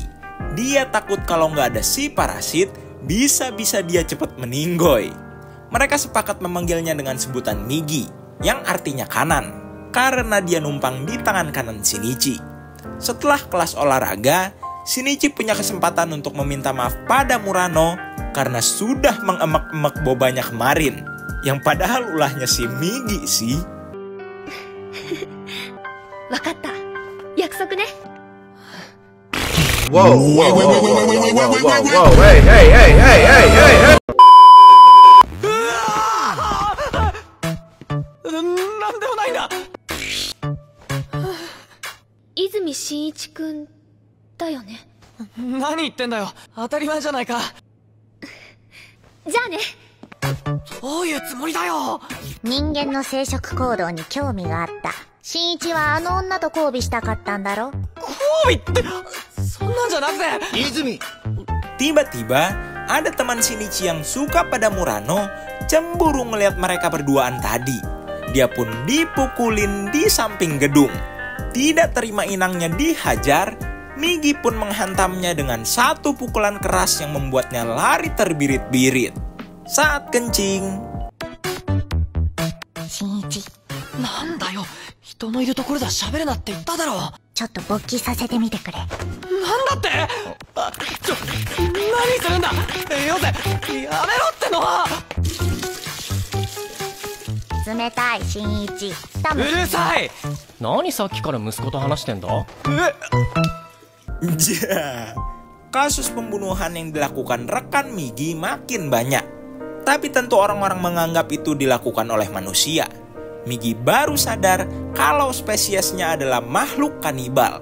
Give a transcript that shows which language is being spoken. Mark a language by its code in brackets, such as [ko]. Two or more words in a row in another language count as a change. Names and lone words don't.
[id] Dia takut kalau nggak ada si parasit, bisa-bisa dia cepat meninggoy. Mereka sepakat memanggilnya dengan sebutan Migi, yang artinya kanan, karena dia numpang di tangan kanan Shinichi. Setelah kelas olahraga, Shinichi punya kesempatan untuk meminta maaf pada Murano karena sudah mengemek-emek bobanya kemarin, yang padahal ulahnya si Migi sih. [ja] わかった。約束ね。 Wow, wow, wow, wow, wow, wow, hey, hey, hey, hey, hey, hey, hey. なんでもないんだ。泉真一くんだよね。何言ってんだよ。当たり前じゃないか。じゃあね。どういうつもりだよ。人間の生殖行動に興味があった。新一はあの女と交尾したかったんだろ。交尾ってそんなんじゃなくて。泉。 [id] Tiba-tiba ada teman Shinichi yang suka pada Murano cemburu ngelihat mereka berduaan tadi. Dia pun dipukulin di samping gedung. Tidak terima inangnya dihajar, Migi pun menghantamnya dengan satu pukulan keras yang membuatnya lari terbirit-birit. Saat kencing, [ja] 新一、なんだよ。人のいるところでは喋るなって言っただろ。ちょっと勃起させてみてくれ。なんだって。何するんだ。よせ、やめろってのは。冷たい新一。多分うるさい。何さっきから息子と話してんだ。 [id] kasus pembunuhan yang dilakukan rekan Migi makin banyak. Tapi tentu orang-orang menganggap itu dilakukan oleh manusia. Migi baru sadar kalau spesiesnya adalah makhluk kanibal.